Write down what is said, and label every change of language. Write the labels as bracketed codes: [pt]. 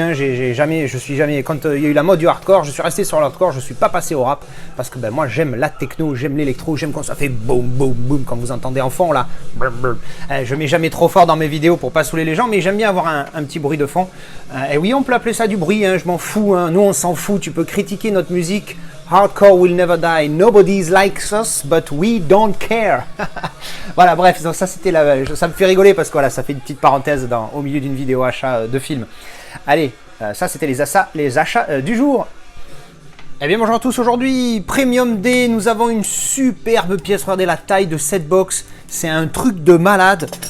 [fr] Hein, je suis jamais, quand il y a eu la mode du hardcore, je suis resté sur le hardcore, je suis pas passé au rap parce que ben moi j'aime la techno, j'aime l'électro, j'aime quand ça fait boum boum boum quand vous entendez en fond là. Je mets jamais trop fort dans mes vidéos pour pas saouler les gens, mais j'aime bien avoir un petit bruit de fond. Et oui, on peut appeler ça du bruit, hein, je m'en fous. Hein, nous on s'en fout. Tu peux critiquer notre musique. [en] Hardcore will never die. Nobody likes us, but we don't care. [fr] Voilà, bref, ça c'était ça me fait rigoler parce que voilà, ça fait une petite parenthèse au milieu d'une vidéo achat de film. Allez, ça c'était les achats du jour. Eh bien bonjour à tous, aujourd'hui Premium Day, nous avons une superbe pièce, regardez la taille de cette box, c'est un truc de malade.